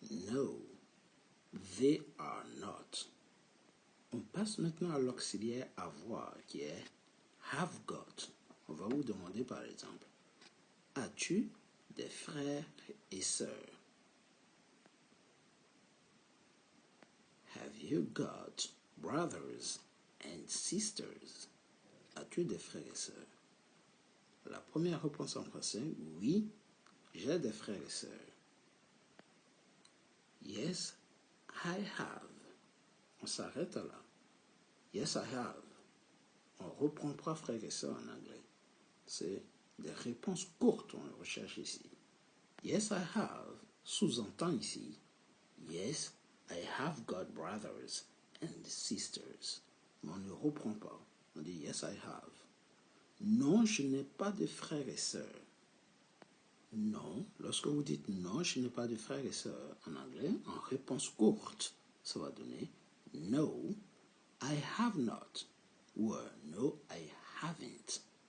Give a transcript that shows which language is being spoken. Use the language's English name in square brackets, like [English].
[English] No, they are not. [French] On passe maintenant à l'auxiliaire avoir qui est have got. On va vous demander par exemple, as-tu des frères et sœurs? [English] Have you got brothers and sisters? [French] As-tu des frères et sœurs? La première réponse en français, oui, j'ai des frères et sœurs. [English] Yes, I have. [French] On s'arrête là. [English] Yes, I have. [French] On ne reprend pas frères et sœurs en anglais. C'est des réponses courtes qu'on recherche ici. [English] Yes, I have [French] sous-entend ici. [English] Yes, I have got brothers and sisters. [French] Mais on ne reprend pas. On dit [English] yes, I have. [French] Non, je n'ai pas de frères et sœurs. Non, lorsque vous dites non, je n'ai pas de frères et sœurs en anglais, en réponse courte, ça va donner [English] no, I have not. Ou no, I haven't.